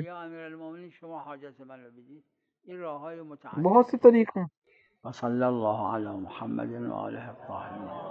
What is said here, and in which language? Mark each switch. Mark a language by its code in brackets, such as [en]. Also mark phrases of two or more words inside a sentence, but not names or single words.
[fa] یا امیرالمومنین شما حاجت من رو بدید. این راههای متعدد، [ur] بہت سی طریقے ہیں. [ar] وصلی الله علی محمد و آله الطاهرین.